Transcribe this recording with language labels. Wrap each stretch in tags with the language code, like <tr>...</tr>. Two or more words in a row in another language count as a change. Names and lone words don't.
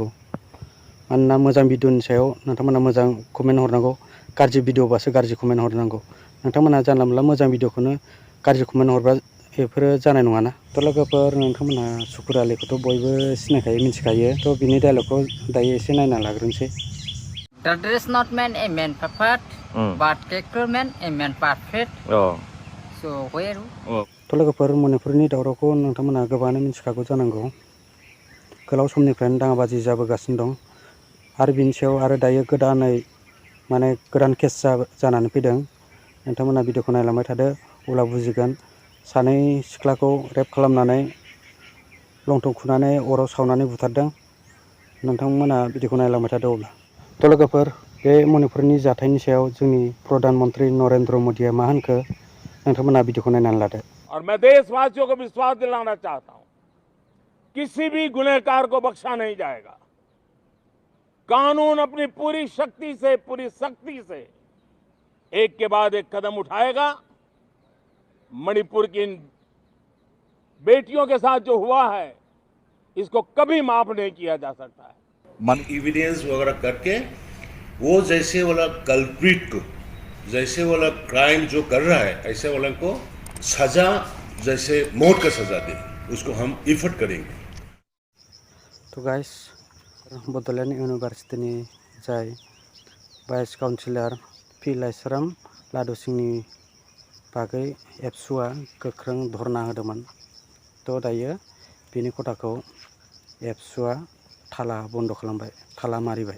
<brx>मानोना मोजां भिडिअनि सायाव नोंथांमोना मोजां कमेन्ट हरनांगौ, गाज्रि भिडिअबासो गाज्रि कमेन्ट हरनांगौ। नोंथांमोना जानला मोनला मोजां भिडिअखौनो गाज्रि कमेन्ट हरबा बेफोरो जानाय नङाना। थ' लोगोफोर, नोंथांमोना सुकुर आलिखौथ' बयबो सिनायखायो, मिथिखायो। थ' बिनि डायलगखौ दायो एसे नायना लाग्रोनोसै।</brx> <en>The dress not meant a man perfect, but character meant a man perfect. So where?</en> <brx>थ' लोगोफोर, मणिपुरनि दावरावखौ नोंथांमोना गोबाङानो मिथिखागौ जानांगौ। गोलाव समनिफ्रायनो दाङाबाजि जाबोगासिनो दं। आरो बिनि सायाव आरो दायो गोदानै माने गोदान केस जानानै फैदों। नोंथांमोना भिडिअखौ नायलांबाय थादो, अब्ला बुजिगोन। सानै सिख्लाखौ रेप खालामनानै लंथं खुनानै अराव सावनानै बुथारदों। नोंथांमोना भिडिअखौ नायलांबाय थादो अब्ला। थ' लोगोफोर, बे मणिपुरनि जाथायनि सायाव जोंनि प्रधान मन्त्रि नरेन्द्र मदिया मा होनखो नोंथांमोना भिडिअखौ नायनानै लादो।</brx> <hi>और मैं देशवासियों को विश्वास दिलाना चाहता हूं, किसी भी गुनहगार को बख्शा नहीं जाएगा। कानून अपनी पूरी शक्ति से, पूरी सख्ती से एक के बाद एक कदम उठाएगा। मणिपुर की इन बेटियों के साथ जो हुआ है, इसको कभी माफ नहीं किया जा सकता है। एविडेंस वगैरह करके वो जैसे वाला कल्प्रिट को, जैसे वाला क्राइम जो कर रहा है, ऐसे वाला को सजा, जैसे मौत का सजा दे, उसको हम इफर्ट करेंगे।</hi> <brx>तो गाइस, बड'लेण्ड इउनिभार्सिटिनि जाय</brx> <en>vice chancellor</en> <brx>पि लाइस्राम लादु सिंहनि बागै एबसुआ गोख्रों धरना होदोंमोन। थ' दायो बिनि खथाखौ एबसुआ थाला बन्द' खालामबाय, थाला मारिबाय।</brx>